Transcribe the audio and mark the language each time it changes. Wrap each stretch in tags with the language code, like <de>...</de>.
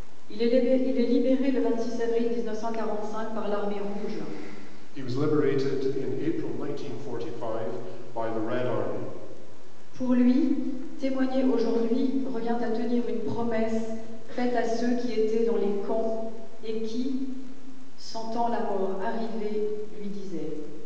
<fr>Il est libéré le 26 avril 1945 par l'armée rouge.</fr> <en>He was liberated in April 1945 by the Red Army.</en> <fr>Pour lui, témoigner aujourd'hui revient à tenir une promesse faite à ceux qui étaient dans les camps et qui, sentant la mort arriver, lui disaient.</fr>